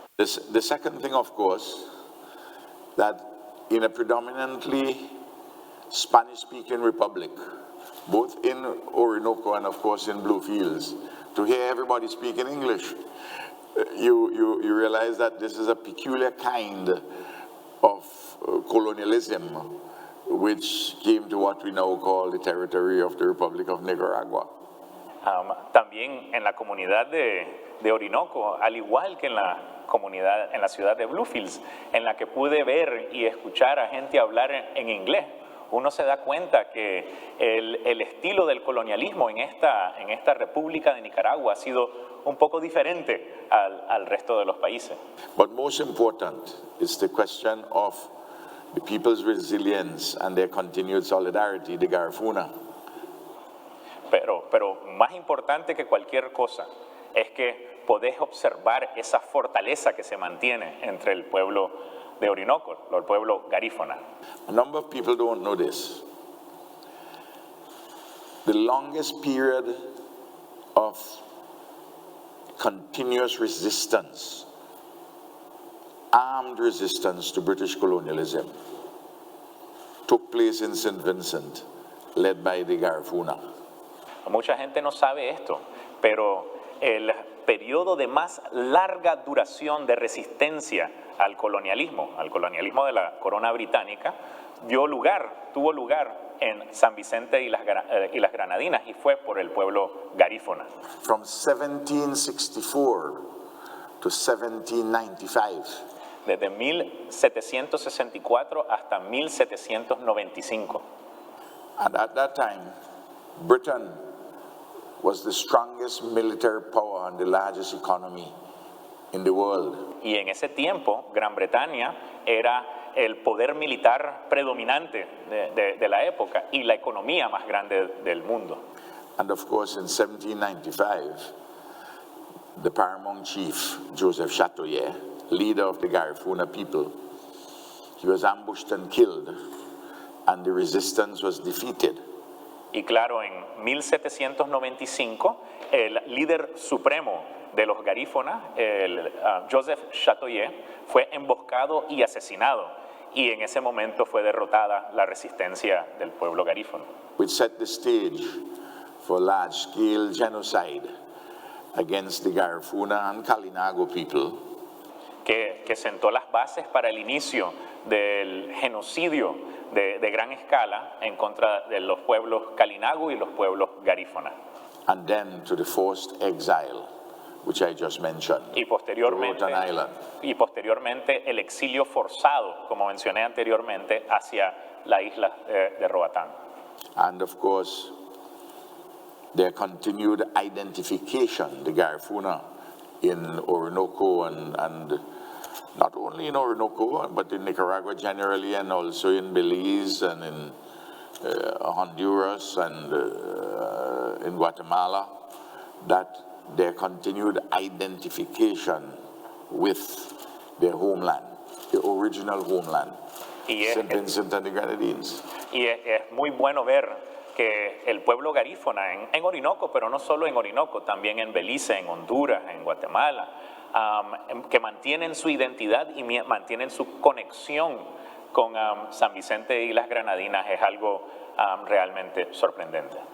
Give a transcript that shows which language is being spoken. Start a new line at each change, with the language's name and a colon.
English: The second thing, of course, that in a predominantly Spanish-speaking republic, both in Orinoco and of course in Bluefields, to hear everybody speaking English, you realize that this is a peculiar kind of colonialism which came to what we now call the territory of the Republic of Nicaragua.
Spanish: También en la comunidad de Orinoco, al igual que en la ciudad de Bluefields, en la que pude ver y escuchar a gente hablar en inglés, uno se da cuenta que el estilo del colonialismo en esta República de Nicaragua ha sido un poco diferente al resto de los países.
English: But most important is the question of the people's resilience and their continued solidarity, the Garifuna.
Spanish: Pero más importante que cualquier cosa es que podés observar esa fortaleza que se mantiene entre el pueblo de Orinoco, el pueblo garífona.
English: A number of people don't know this. The longest period of continuous resistance, armed resistance to British colonialism, took place in St. Vincent, led by the Garifuna.
Spanish: Mucha gente no sabe esto, pero el periodo de más larga duración de resistencia al colonialismo de la corona británica, tuvo lugar en San Vicente y las Granadinas, y fue por el pueblo garífona.
English: From 1764 to 1795.
Spanish: Desde 1764 hasta 1795.
English: And at that time, Britain was the strongest military power and the largest economy in the world.
Spanish: Y en ese tiempo, Gran Bretaña era el poder militar predominante de la época y la economía más grande del mundo.
English: And of course, in 1795, the paramount chief, Joseph Chatoyer, leader of the Garifuna people, he was ambushed and killed, and the resistance was defeated.
Spanish: Y claro, en 1795, el líder supremo de los garífonas, Joseph Chatoyer, fue emboscado y asesinado. Y en ese momento fue derrotada la resistencia del pueblo garífono.
English: Which set the stage for large-scale genocide against the Garifuna and Kalinago people.
Spanish: Que sentó las bases para el inicio del genocidio de gran escala en contra de los pueblos Kalinago y los pueblos garífona.
English: And then to the forced exile, which I just mentioned,
Spanish: Y
English: to
Spanish: posteriormente,
English: Roatan Island.
Spanish: y posteriormente el exilio forzado, como mencioné anteriormente, hacia la isla de Roatán.
English: And of course, their continued identification, the Garifuna in Orinoco and not only in Orinoco, but in Nicaragua generally, and also in Belize and in Honduras and in Guatemala, that their continued identification with their homeland, the original homeland, St. Vincent and the Grenadines.
Spanish: Y es muy bueno ver que el pueblo garífona en Orinoco, pero no solo en Orinoco, también en Belice, en Honduras, en Guatemala, que mantienen su identidad y mantienen su conexión con San Vicente y las Granadinas, es algo realmente sorprendente.